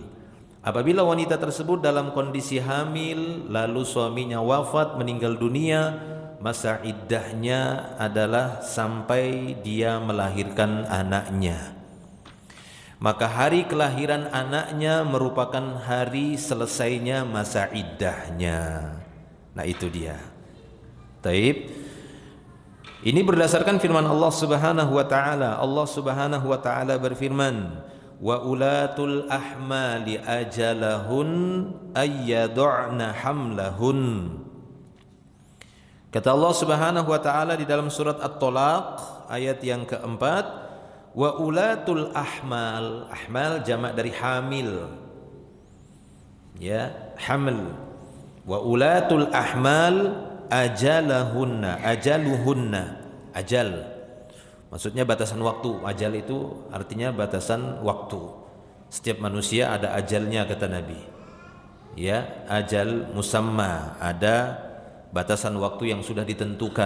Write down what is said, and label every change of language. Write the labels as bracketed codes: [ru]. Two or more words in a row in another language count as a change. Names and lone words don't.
[id] Apabila wanita tersebut dalam kondisi hamil lalu suaminya wafat, meninggal dunia, masa iddahnya adalah sampai dia melahirkan anaknya. Maka hari kelahiran anaknya merupakan hari selesainya masa iddahnya. Nah, itu dia. Taib. Ini berdasarkan firman Allah [ar] سبحانه وتعالى. الله سبحانه وتعالى berfirman, وأولات الأحمال أجلهن أن يضعن حملهن. [id] Kata Allah [ar] سبحانه وتعالى [id] di dalam surat At-Talaq ayat yang keempat, [ar] وأولات الأحمال [id] jamak dari hamil. Ya, hamil. [ar] وأولات الأحمال أجلهن. [id] Ajal maksudnya batasan waktu. Ajal itu artinya batasan waktu. Setiap manusia ada ajalnya kata Nabi. Ya, [ar] أجل مسمى, [id] ada batasan waktu yang sudah ditentukan.